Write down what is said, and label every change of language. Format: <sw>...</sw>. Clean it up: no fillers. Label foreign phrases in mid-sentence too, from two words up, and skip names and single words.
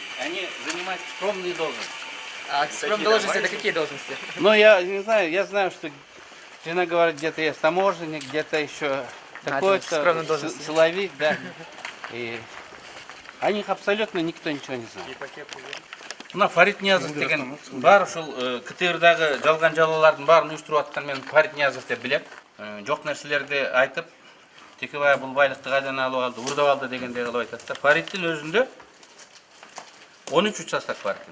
<ru>Они занимают скромные должности. А скромные должности это какие должности? Ну, я не знаю, я знаю, что жена говорит, где-то есть таможенник, где-то еще такой-то силовик, да. И о них абсолютно никто ничего не знает.</ru> <ky>Мына Фарид Ниязов деген бар, ушул КТРдагы жалган жалалардын баарын уюштуруп аткан мен Фарид Ниязов деп билем. Жок нерселерди айтып, Текебаев бул байлыкты кайдан алып алды, урдап алды дегендей кылып айтат да. Фаридтин өзүндө 13 участок бар экен.</ky>